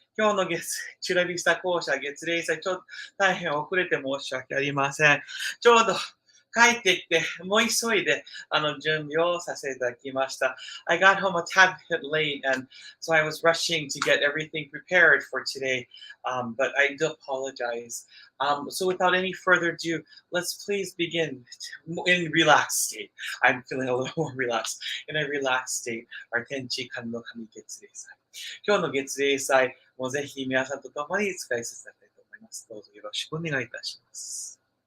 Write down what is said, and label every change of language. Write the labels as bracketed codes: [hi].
[ja] 今日のチュラビスタ校舎月例祭、ちょっと大変遅れて申し訳ありません。ちょうど帰ってきて、もう急いで準備をさせていただきました。 [en] I got home a tad bit late, and so I was rushing to get everything prepared for today, but I do apologize. So without any further ado, let's please begin in relaxed state. I'm feeling a little more relaxed. In a relaxed state, our [ja] 天地間の神月例祭。今日の月例祭もぜひ皆さんと共に使いさせていただきたいと思います。どうぞよろしくお願いいたします。